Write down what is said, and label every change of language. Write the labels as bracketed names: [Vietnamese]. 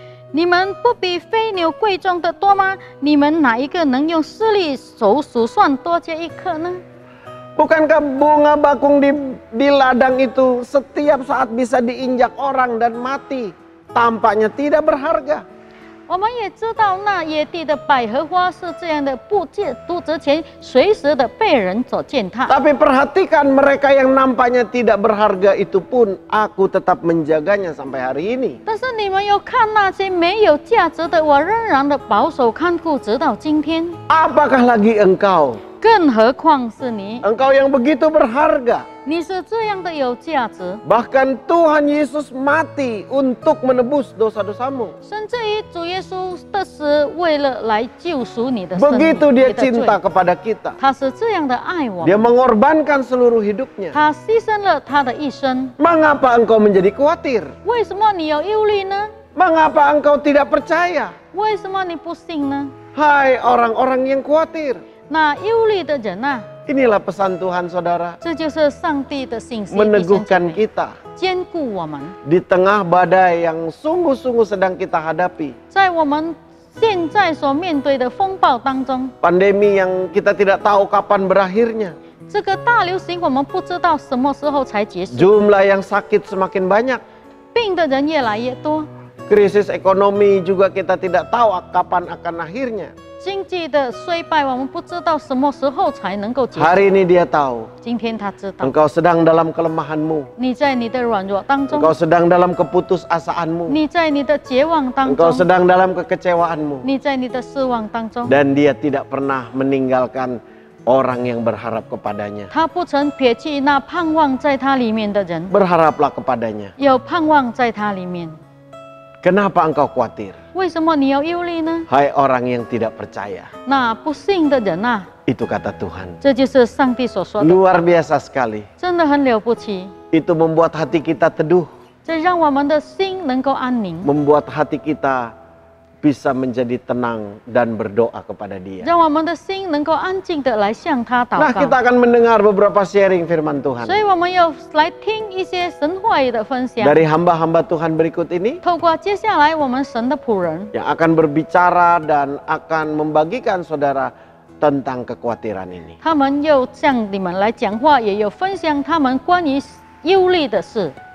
[Chinese] 你们不比飞牛贵重的多吗？你们哪一个能用视力手数算多加一颗呢？ [Indonesian] Bukankah bunga bakung di ladang itu setiap saat bisa diinjak orang dan mati? Tampaknya tidak berharga. [Chinese] 我们也知道，那野地的百合花是这样的不值钱，随时的被人所践踏。 [Indonesian] Tapi perhatikan mereka yang nampaknya tidak berharga itu pun aku tetap menjaganya sampai hari ini. [Chinese] 但是你们有看那些没有价值的，我仍然的保守看顾，直到今天。 [Indonesian] Apakah lagi engkau? [Chinese] 更何况是你， [Indonesian] Engkau yang begitu berharga. [Chinese] 你是这样的有价值， [Indonesian] Bahkan Tuhan Yesus mati untuk menebus dosa-dosamu. [Chinese] 甚至于主耶稣的死，为了来救赎你的生命， [Indonesian] Begitu dia [Chinese] 你的罪 [Indonesian] cinta kepada kita. [Chinese] 他是这样的爱我 [Indonesian] Dia [Chinese] 们， [Indonesian] mengorbankan seluruh hidupnya. [Chinese] 他牺牲了他的一生。 [Indonesian] Mengapa engkau menjadi khawatir? [Chinese] 为什么你有忧虑呢？ [Indonesian] Mengapa engkau tidak percaya? [Chinese] 为什么你不信呢？ [Indonesian] Hai orang-orang yang khawatir. [Chinese] 那忧虑的人啊， [Indonesian] Inilah pesan Tuhan saudara. [Chinese] 这就是上帝的信息， [Indonesian] Meneguhkan kita [Chinese] 坚固我们， [Indonesian] di tengah badai yang sungguh-sungguh sedang kita hadapi. [Chinese] 在我们现在所面对的风暴当中， [Indonesian] Pandemi yang kita tidak tahu kapan berakhirnya. [Chinese] 这个大流行我们不知道什么时候才结束， [Indonesian] Jumlah yang sakit semakin banyak. [Chinese] 病的人越来越多， [Indonesian] Krisis ekonomi juga kita tidak tahu kapan akan akhirnya. [Chinese] 经济的衰败我们不知道什么时候才能够结束。 [Indonesian] Hari ini dia tahu [Chinese] 今天他知道， [Indonesian] engkau sedang dalam kelemahanmu. [Chinese] 你在你的软弱当中， [Indonesian] Engkau sedang dalam keputusasaanmu. [Chinese] 你在你的绝望当 [Indonesian] Engkau [Chinese] 中， [Indonesian] sedang dalam kekecewaanmu. [Chinese] 你在你的失望当中， [Indonesian] Dan dia tidak pernah meninggalkan orang yang berharap kepadanya. [Chinese] 他不曾撇弃那盼望在他里面的人， [Indonesian] Berharaplah kepadanya. [Chinese] 有盼望在他里面。 [Indonesian] Kenapa engkau khawatir? [Chinese] 为什么你要忧虑呢？ [Indonesian] Hai orang yang tidak percaya. [Chinese] 那不信的人啊， [Indonesian] Itu kata Tuhan. [Chinese] 这就是上帝所说的， [Indonesian] Luar biasa sekali. [Chinese] 真的很了不起。 [Indonesian] Itu membuat hati kita teduh. [Chinese] 这让我们的心能够安宁， [Indonesian] Membuat hati kita bisa menjadi tenang dan berdoa kepada dia. [Chinese] 让我们的心能够安静的来向他祷 [Indonesian] Nah, [Chinese] 告。 [Indonesian] kita akan mendengar beberapa sharing firman [Chinese] 所 [Indonesian] Tuhan. [Chinese] 以我们要来听一些神话语的分享。 [Indonesian] Dari hamba-hamba Tuhan berikut ini [Chinese] 透过接下来我们神的仆人， [Indonesian] yang akan berbicara dan akan membagikan saudara tentang kekhawatiran ini. [Chinese] 他们又向你们来讲话，也有分享他们关于忧虑的事。